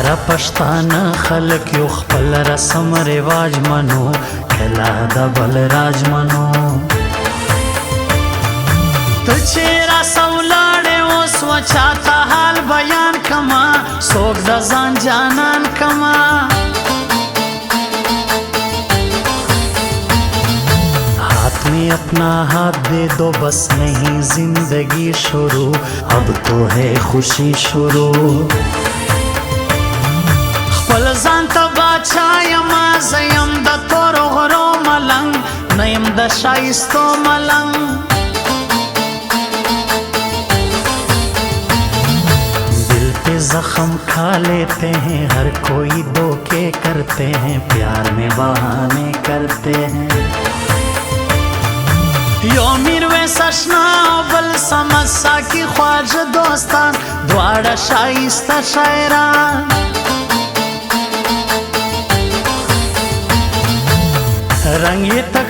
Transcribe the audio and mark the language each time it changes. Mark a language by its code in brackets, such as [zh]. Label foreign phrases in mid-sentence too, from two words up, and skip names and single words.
[ps] پښتانه خلک یو خپل رسم رواج منو کله د بل راج منو ته چې راسه ولاړې اوس وچاته حال بیان کما څوک د ځان جانان کما [hi] हाथ में अपना हाथ दे दो बस नहीं जिंदगी शुरू अब तो है खुशी शुरू [ps] خپل ځان ته باچا یما زیم د تورو غرو ملنګ نیم د شایستو ملنګ [hi] दिल पे जख्म खा लेते हैं हर कोई धोखे करते हैं प्यार में बहाने करते हैं [ps] یو میرویس اشنا بل سمسا کی خواجه دوستان دواړه شایسته شاعران رنگ یې تک